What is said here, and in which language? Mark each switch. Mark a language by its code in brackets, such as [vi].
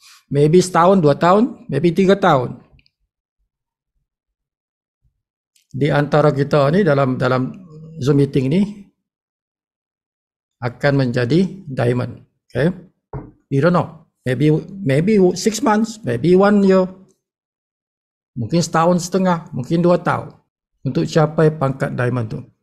[ms] Maybe setahun, 2 tahun, maybe 3 tahun. Di antara kita ni dalam Zoom meeting ni akan menjadi diamond. [en] Okay. We don't know. Maybe 6 months, maybe 1 year. [ms] Mungkin setahun setengah, mungkin 2 tahun untuk capai pangkat diamond tu.